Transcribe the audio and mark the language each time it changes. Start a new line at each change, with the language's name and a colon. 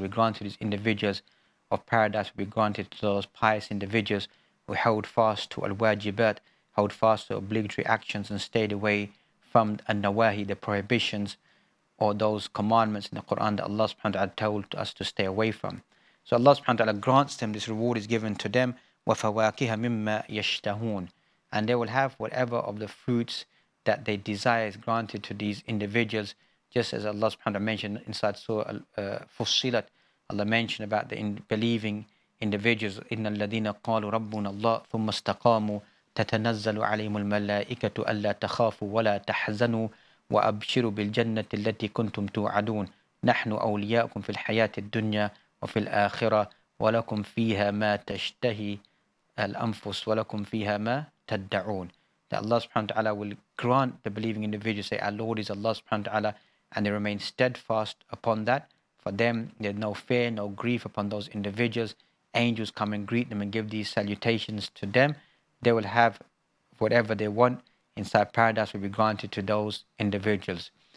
English: We grant to these individuals of paradise, will be granted to those pious individuals who held fast to al-wajibat, held fast to obligatory actions and stayed away from an-nawahi, the prohibitions, or those commandments in the Quran that Allah subhanahu wa ta'ala told us to stay away from. So Allah subhanahu wa ta'ala grants them, this reward is given to them,
Arabic: وَفَوَاكِهَ مِمَّا يَشْتَهُونَ.
English: And they will have whatever of the fruits that their desire is granted to these individuals, just as Allah subhanahu wa ta'ala mentioned inside Surah Fussilat. Allah mentioned about the believing individuals,
Arabic: إِنَّ الَّذِينَ قَالُوا رَبُّنَا اللَّهُ ثُمَّ اسْتَقَامُوا تَتَنَزَّلُ عَلَيْهِمُ الْمَلَائِكَةُ أَلَّا تَخَافُوا وَلَا تَحْزَنُوا وَأَبْشِرُوا بِالْجَنَّةِ الَّتِي كُنْتُمْ تُوعَدُونَ نحن أولياؤكم في الحياة الدنيا وفي الآخرة ولكم فيها ما تشتهي الأنفس ولكم فيها ما تدعون.
English: That Allah subhanahu wa ta'ala will grant the believing individuals, say, our Lord is Allah subhanahu wa ta'ala, and they remain steadfast upon that. For them, there's no fear, no grief upon those individuals. Angels come and greet them and give these salutations to them. They will have whatever they want inside paradise will be granted to those individuals.